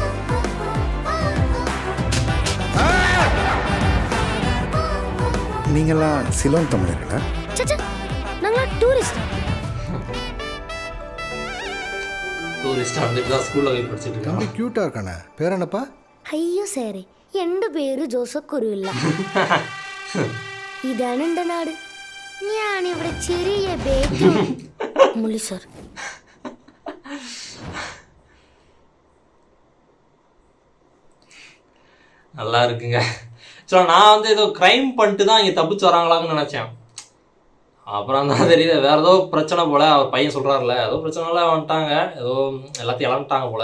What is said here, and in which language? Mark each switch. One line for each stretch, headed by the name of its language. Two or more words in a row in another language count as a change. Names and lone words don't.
Tamil: நீங்களாம் சிலோன் தமிழர்களா? நாங்களா டூரிஸ்ட். டூரிஸ்டாக வந்துட்டு தான் ஸ்கூலில் போய் படிச்சுட்டு தம்பி இருக்கோம். க்யூட்டாக இருக்கானே, பேர் என்னப்பா?
Malayalam: അയ്യോ സാറേ, എൻ്റെ പേര് ജോസഫ് കുരുവില്ല. ഇതാണ് എൻ്റെ നാട്. ഞാനിവിടെ ചെറിയ ബേക്കറി മുള്ളി സാർ.
Tamil: நல்லா இருக்குங்க. ஸோ நான் வந்து ஏதோ க்ரைம் பண்ணிட்டு தான் இங்கே தப்பிச்சு வராங்களான்னு நினச்சேன். அப்புறம் தான் தெரியல, வேறு ஏதோ பிரச்சனை போல். அவர் பையன் சொல்கிறாருல, ஏதோ பிரச்சனைலாம் வந்துட்டாங்க, ஏதோ எல்லாத்தையும் இழந்துட்டாங்க போல்.